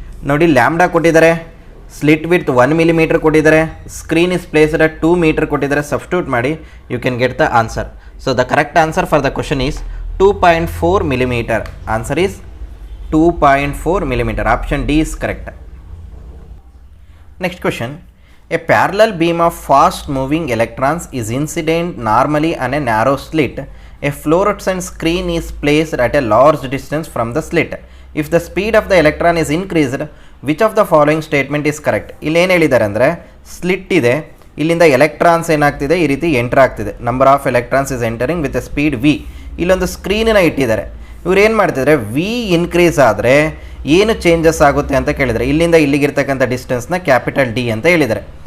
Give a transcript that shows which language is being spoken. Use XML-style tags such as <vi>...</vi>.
<kn>ನೋಡಿ ಲ್ಯಾಂಬ್ಡಾ ಕೊಟ್ಟಿದ್ದಾರೆ, slit width 1 millimeter ಕೊಟ್ಟಿದ್ದಾರೆ,</kn> <en>screen is placed at 2 meter</en> <kn>ಕೊಟ್ಟಿದ್ದಾರೆ. ಸಬ್ಸ್ಟಿಟ್ಯೂಟ್ ಮಾಡಿ</kn> <en>You can get the answer. So the correct answer for the question is 2.4 millimeter. Answer is 2.4 millimeter. Option D is correct. Next question. A parallel beam of fast moving electrons is incident normally on a narrow slit. A fluorescent screen is placed at a large distance from the slit. If the speed of the electron is increased, which of the following statement is correct?</en> <kn>ಇಲ್ಲಿ ಏನು ಹೇಳಿದ್ದಾರೆ ಅಂದರೆ slit ಇದೆ, ಇಲ್ಲಿಂದ electrons ಏನಾಗ್ತಿದೆ ಈ ರೀತಿ enter ಆಗ್ತಿದೆ.</kn> <en>Number of electrons is entering with speed V.</en> <kn>ಇಲ್ಲೊಂದು ಸ್ಕ್ರೀನನ್ನು ಇಟ್ಟಿದ್ದಾರೆ. ಇವ್ರು ಏನು ಮಾಡ್ತಿದ್ದಾರೆ ವಿ ಇನ್ಕ್ರೀಸ್ ಆದರೆ ಏನು ಚೇಂಜಸ್ ಆಗುತ್ತೆ ಅಂತ ಕೇಳಿದರೆ ಇಲ್ಲಿಂದ ಇಲ್ಲಿಗಿರ್ತಕ್ಕಂಥ ಡಿಸ್ಟೆನ್ಸ್ನ ಕ್ಯಾಪಿಟಲ್ ಡಿ ಅಂತ ಹೇಳಿದ್ದಾರೆ.</kn>